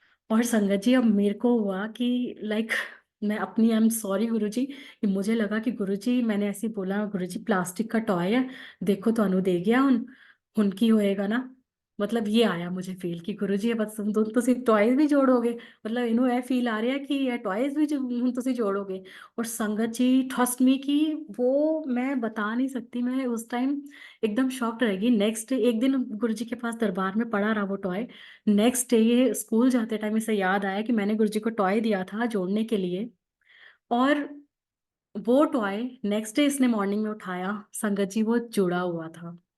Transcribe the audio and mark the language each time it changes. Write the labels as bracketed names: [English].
[Hindi] और संगत जी अब मेरे को हुआ कि लाइक मैं अपनी, आई एम सॉरी गुरुजी, कि मुझे लगा कि गुरुजी मैंने ऐसे ही बोला, गुरुजी प्लास्टिक का टॉय है देखो तो अनु दे गया उन। उनकी होएगा ना। मतलब ये आया मुझे फील कि गुरुजी बस तुम [Punjabi] ਤੁਸੀਂ ਟੌਇਜ਼ ਵੀ ਜੋੜੋਗੇ। मतलब ਇਹਨੂੰ ਇਹ ਫੀਲ ਆ ਰਿਹਾ कि ਇਹ ਟੌਇਜ਼ ਵੀ ਹੁਣ ਤੁਸੀਂ जोड़ोगे। [Hindi] और संगत जी ट्रस्ट मी कि वो मैं बता नहीं सकती। मैं उस टाइम एकदम शॉक्ड रहेगी। नेक्स्ट डे एक दिन गुरुजी के पास दरबार में पड़ा रहा वो टॉय। नेक्स्ट डे ये स्कूल जाते टाइम इसे याद आया कि मैंने गुरुजी को टॉय दिया था जोड़ने के लिए। और वो टॉय नेक्स्ट डे इसने मॉर्निंग में उठाया, संगत जी वो जुड़ा हुआ था।